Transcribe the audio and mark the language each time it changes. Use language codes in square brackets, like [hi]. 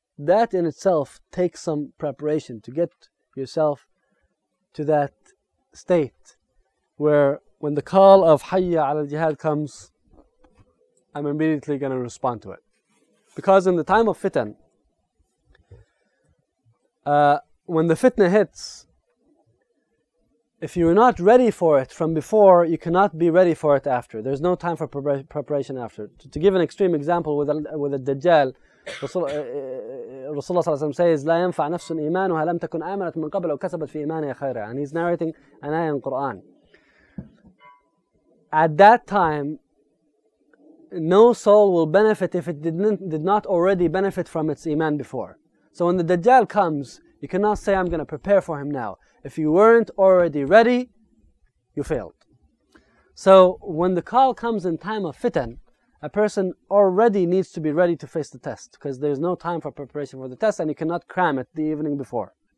[en] That in itself takes some preparation to get yourself to that state where when the call of Hayya ala al-Jihad comes, I'm immediately going to respond to it. Because in the time of fitan, when the fitna hits, if you're not ready for it from before, you cannot be ready for it after. There's no time for preparation after. To give an extreme example with a Dajjal, Rasulullah ﷺ says, [ar] لا ينفع نفس إيمانها لم تكن آمنت من قبل أو كسبت في إيمانها خيرا. [en] And he's narrating an ayah in Quran. At that time, no soul will benefit if it did not already benefit from its iman before. So when the Dajjal comes, you cannot say, I'm going to prepare for him now. If you weren't already ready, you failed. So when the call comes in time of fitan, a person already needs to be ready to face the test because there's no time for preparation for the test and you cannot cram it the evening before.